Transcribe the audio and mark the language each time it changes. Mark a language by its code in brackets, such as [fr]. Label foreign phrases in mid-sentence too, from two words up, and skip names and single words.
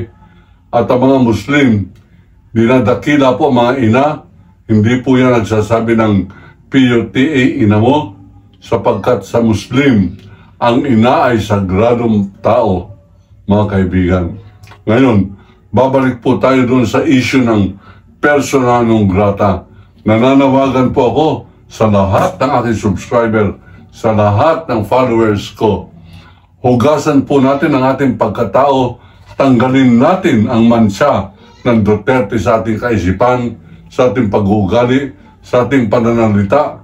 [tl] At ang mga Muslim, dinadakila po mga ina, hindi po yan nagsasabi ng PUTA ina mo, sapagkat sa Muslim, ang ina ay sagradong tao, mga kaibigan. Ngayon, babalik po tayo doon sa issue ng [la] persona non grata. [tl] Nananawagan po ako sa lahat ng aking subscriber, sa lahat ng followers ko. Hugasan po natin ang ating pagkatao, tanggalin natin ang mansya ng Duterte sa ating kaisipan, sa ating pag-uugali, sa ating pananalita.